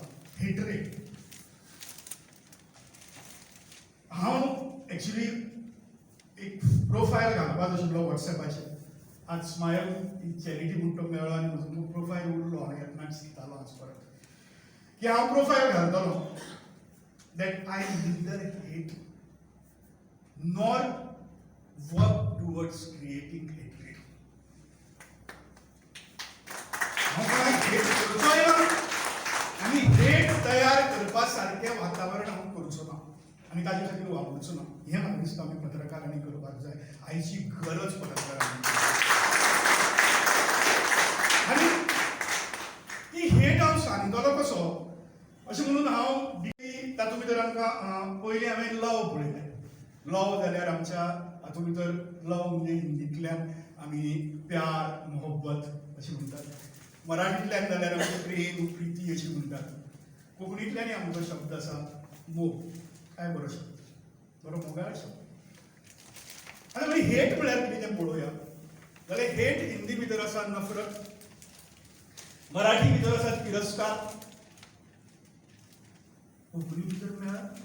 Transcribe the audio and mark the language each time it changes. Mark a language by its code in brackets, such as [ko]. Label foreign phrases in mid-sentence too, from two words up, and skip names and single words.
[kok] हेट्रेड. हांव एक्चुली एक प्रोफायल घालपाक आशिल्लो वॉट्सॅपाचेर आज स्मायल चॅरिटी म्हणटा मेळ्ळो आनी म्हजो प्रोफायल उरलो हांव येतना शिकतालो आज परत की हांव प्रोफायल घालतलो [en] that I neither hate nor work towards creating hatred. [kok] हांव कोणाक हेट करचोय ना आनी हेट तयार करपा सारकें वातावरण हांव करचो ना आनी ताजे खातीर वापरचो ना हें म्हाका दिसता आमी पत्रकारांनी करपाक जाय. आयची गरज पत्रकारांनी आनी ती हेट हांव सांगतलो कसो अशें म्हणून हांव तातूंत भितर आमकां पयलीं हांवें लव पळयलें. लव जाल्यार आमच्या हातूंत भितर लव म्हणजे हिंदींतल्यान आमी [hi] प्यार मोहब्बत [kok] अशें म्हणटात. मराठींतल्यान जाल्यार आमी [mr] प्रेम प्रिती [kok] अशी म्हणटात. कोंकणींतल्यानय आमचो शब्द आसा मोग. काय बरो शब्द, बरो मोगाळ शब्द. आतां मागीर हेट म्हळ्यार कितें तें पळोवया जाल्यार हेट हिंदी भितर आसा नफरत, मराठी भितर आसा तिरस्कार, कोंकणी भितर मेळ्ळा.